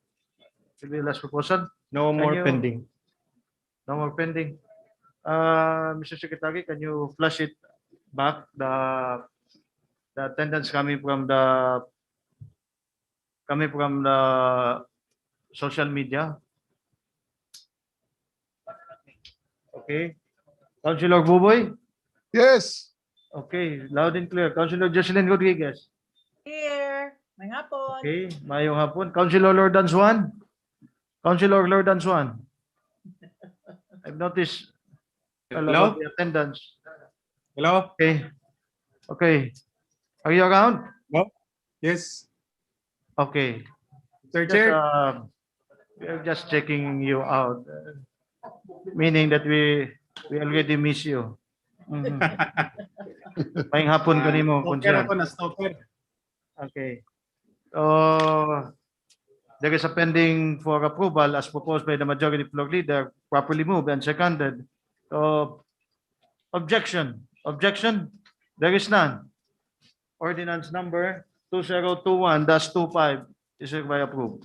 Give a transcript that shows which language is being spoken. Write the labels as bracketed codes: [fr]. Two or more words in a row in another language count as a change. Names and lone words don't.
[en] Could be the last proposal. No more you- pending. No more pending. Mr. Secretary, can you flash it back, the attendance coming from the social media? Okay. Councilor Buboy? Yes. Okay, loud and clear. Councilor Jocelyn Rodriguez? Here. [ceb] May hapon. [en] Okay, [ceb] mayong hapon. [en] Councilor Lordan Swan? Councilor Lordan Swan? I've noticed a lot of the attendance. Hello? Okay. Okay. Are you around? Yes. Okay. Sir Chair. We're just checking you out. Meaning that we already miss you. [ceb] Mayong hapon ko nimo. Stalker ako na stalker. [en] Okay. There is a pending for approval as proposed by the majority floor leader, properly moved and seconded. So, objection, objection, there is none. Ordinance number 2021-25 is hereby approved.